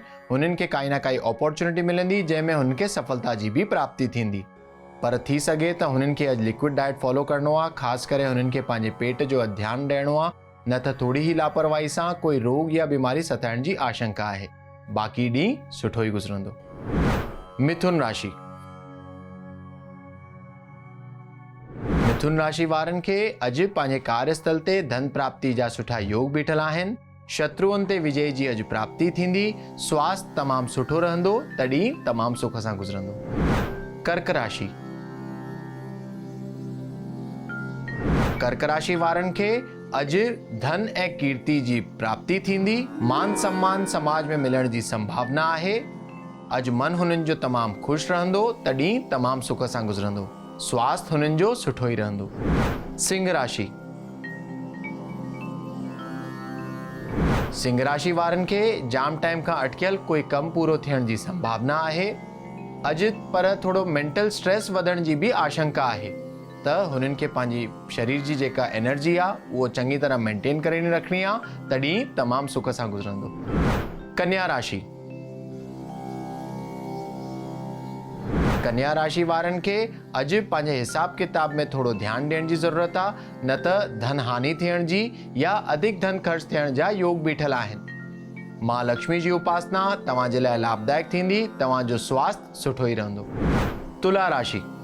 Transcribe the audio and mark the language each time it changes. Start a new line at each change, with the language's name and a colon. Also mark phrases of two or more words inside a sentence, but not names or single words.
Sindhi: हुननि खे काई न काई अपॉर्चुनिटी मिलंदी जंहिंमें हुननि खे सफलता जी भी प्राप्ति थींदी। पर थी सघे त हुननि खे अॼु
English: liquid diet
Sindhi: फॉलो करणो आहे। ख़ासि करे हुननि खे पंहिंजे पेट जो ध्यानु ॾियणो आहे, न त थोड़ी ही लापरवाही सां कोई रोग या बीमारी सताइण जी आशंका आहे। बाक़ी ॾींहुं सुठो ई गुज़रंदो। मिथुन राशि। मिथुन राशि वारनि खे अॼु पंहिंजे कार्यस्थल ते धन प्राप्ति जा सुठा योग बीठल आहिनि। शत्रुअनि ते विजय जी अॼु प्राप्ति थींदी। स्वास्थ्य तमामु सुठो रहंदो, तॾहिं तमामु सुख सां गुज़रंदो। कर्क राशि। कर्क राशि वारनि खे अॼु धन ऐं कीर्ति जी प्राप्ति थींदी। मान सम्मान समाज में मिलण जी संभावना आहे। अॼु मन हुननि जो तमामु ख़ुशि रहंदो, तॾहिं तमामु सुख सां गुज़रंदो। स्वास्थ्य हुननि जो सुठो ई रहंदो। सिंह राशि। सिंह राशि वारनि खे जाम टाइम खां अटकियल कोई कम पूरो थियण जी संभावना आहे। अॼु पर थोड़ो
English: mental stress
Sindhi: वधण जी भी आशंका आहे, त हुननि खे पंहिंजी शरीर जी जेका एनर्जी आहे उहो चङी तरह मेंटेन करे रखणी आहे, तॾहिं तमामु सुख सां गुज़रंदो। कन्या राशि। कन्या राशि वारनि खे अॼु पंहिंजे हिसाब किताब में थोड़ो ध्यानु ॾियण जी ज़रूरत आहे, न त धन हानि थियण जी या अधिक धन ख़र्च थियण जा योग बीठल आहिनि। मां लक्ष्मी जी उपासना तव्हांजे लाइ लाभदायक थींदी। तव्हांजो स्वास्थ्य सुठो ई रहंदो। तुला राशि।